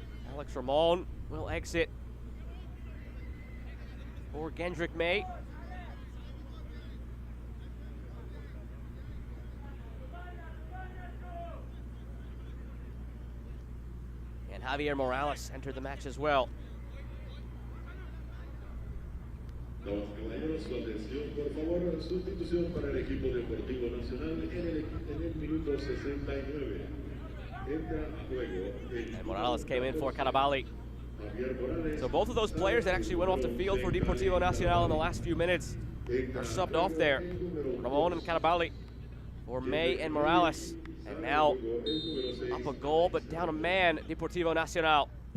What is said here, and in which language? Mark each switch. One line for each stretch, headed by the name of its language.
English: Alex Ramon will exit for Gendrick May. And Javier Morales entered the match as well.
Spanish: Damas y caballeros, su atención, por favor, sustitución para el equipo Deportivo Nacional en el minuto 69.
English: And Morales came in for Carabali. So both of those players that actually went off the field for Deportivo Nacional in the last few minutes are subbed off there. Ramon and Carabali for May and Morales. And now up a goal, but down a man, Deportivo Nacional.